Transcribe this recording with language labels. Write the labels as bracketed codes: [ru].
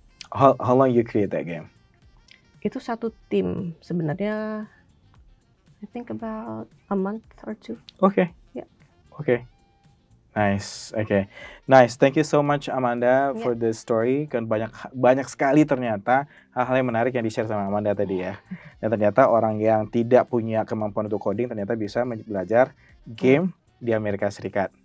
[en] How long you create that game? [id] Itu satu tim sebenarnya. [en] I think about a month or 2. Okay. Yeah. Okay. Nice. Okay. Nice. Thank you so much Amanda for the story. [id] Kan banyak sekali ternyata hal-hal yang menarik yang di-share sama Amanda tadi ya. Dan ternyata orang yang tidak punya kemampuan untuk coding ternyata bisa belajar game di Amerika Serikat.